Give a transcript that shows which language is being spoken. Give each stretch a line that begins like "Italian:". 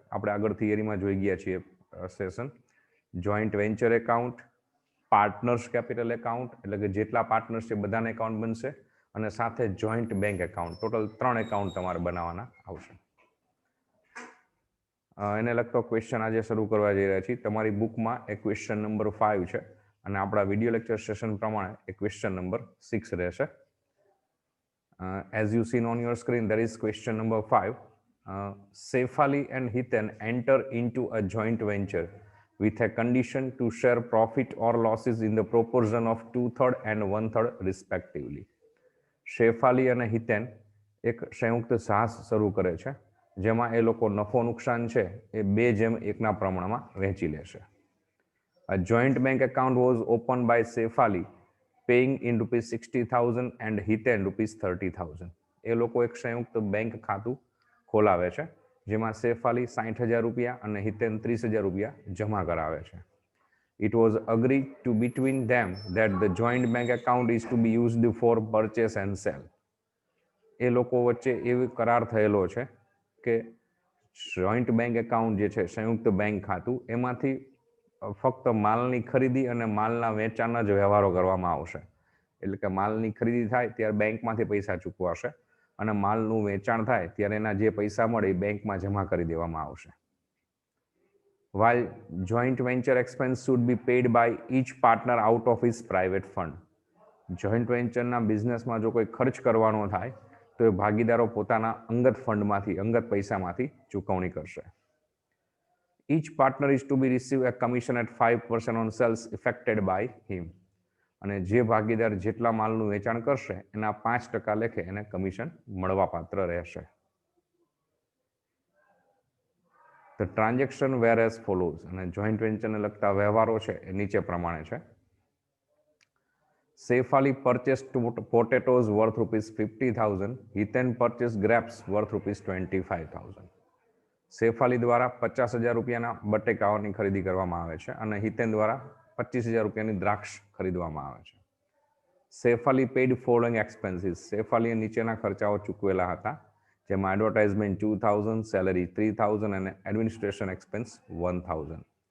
Gujarati: આપણે આગળ થિયરીમાં જોઈ ગયા છીએ session. Joint venture account, partners capital account એટલે કે જેટલા પાર્ટનર્સ છે બધાના એકાઉન્ટ બનશે, અને સાથે joint bank account. Total 3 account તમારે બનાવવાના આવશે. એને લગતો ક્વેશ્ચન આજે શરૂ કરવા જઈ રહ્યા છીએ. તમારી બુકમાં એ ક્વેશ્ચન નંબર 5 છે અને આપણા વિડીયો લેક્ચર સેશન પ્રમાણે એ ક્વેશ્ચન નંબર 6 રહેશે.
English: As you seen on your screen, there is question number 5. Sefali and Hiten enter into a joint venture with a condition to share profit or losses in the proportion of 2/3 and 1/3 respectively.
Gujarati: Shefali અને હિતેન એક સંયુક્ત સાહસ શરૂ કરે છે જેમાં એ લોકો નફો નુકસાન છે એ 2:1 પ્રમાણમાં વહેંચી લેશે.
English: A joint bank account was opened by Saif Ali, paying in ₹60,000 and Hiten ₹30,000.
Gujarati: એ લોકો એક સંયુક્ત બેંક ખાતું ખોલાવે છે જેમાં સૈફ અલી ₹60,000 અને હિતેન ₹30,000 જમા કરાવે છે.
English: It was agreed to between them that the joint bank account is to be used for purchase and sale.
Gujarati: એ લોકો વચ્ચે એવો કરાર થયેલો છે કે જોઈન્ટ બેંક એકાઉન્ટ જે છે સંયુક્ત બેંક ખાતું એમાંથી ફક્ત માલની ખરીદી અને માલના વેચાણના જ વ્યવહારો કરવામાં આવશે. એટલે કે માલની ખરીદી થાય ત્યારે બેંકમાંથી પૈસા ચૂકવાશે અને માલનું વેચાણ થાય ત્યારે એના જે પૈસા મળે એ બેંકમાં જમા કરી દેવામાં આવશે.
English: While joint venture expense should be paid by each partner out of his private fund.
Gujarati: Joint વેન્ચરના બિઝનેસમાં જો કોઈ ખર્ચ કરવાનો થાય તો એ ભાગીદારો પોતાના અંગત ફંડમાંથી અંગત પૈસામાંથી ચૂકવણી કરશે.
English: Each partner is to be receive a commission at 5% on sales effected by him.
Gujarati: અને જે ભાગીદાર જેટલા માલનું વેચાણ કરશે એના 5% લેખે એને કમિશન મળવાપાત્ર રહેશે.
English: The transaction were as follows.
Gujarati: અને જોઈન્ટ વેન્ચરને લગતા વ્યવહારો છે એ નીચે પ્રમાણે છે.
English: Saif Ali purchased potatoes worth ₹50,000. Hiten purchased grapes worth ₹25,000.
Gujarati: Saif Ali દ્વારા ₹50,000 બટેકાઓની ખરીદી કરવામાં આવે છે અને હિતેન દ્વારા ₹25,000 દ્રાક્ષ ખરીદવામાં આવે છે. Saif Ali
English: Paid following expenses.
Gujarati: Saif અલીએ નીચેના ખર્ચાઓ ચૂકવેલા હતા જેમાં એડવર્ટાઇઝમેન્ટ 2,000, સેલરી 3,000 અને એડમિનિસ્ટ્રેશન એક્સપેન્સ 1,000.